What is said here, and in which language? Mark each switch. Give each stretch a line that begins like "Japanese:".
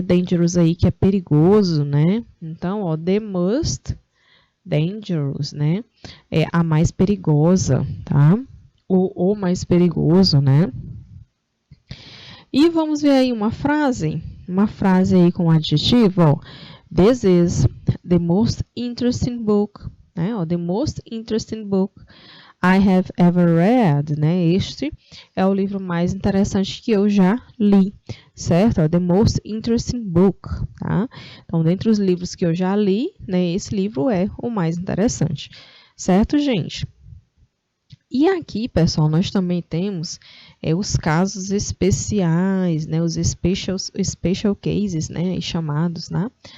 Portuguese: Dangerous aí que é perigoso, né? Então, ó,
English: the most dangerous,
Portuguese: né? É a mais perigosa, tá? O mais perigoso, né? E vamos ver aí uma frase aí com adjetivo, ó.
English: This is the most interesting book, né? Ó, the most interesting book I have ever read, né?
Portuguese: Este é o livro mais interessante que eu já li, certo?
English: The most interesting book, tá?
Portuguese: Então, dentre os livros que eu já li, né, esse livro é o mais interessante, certo, gente? E aqui, pessoal, nós também temos os casos especiais, né, os special cases, né, chamados, né?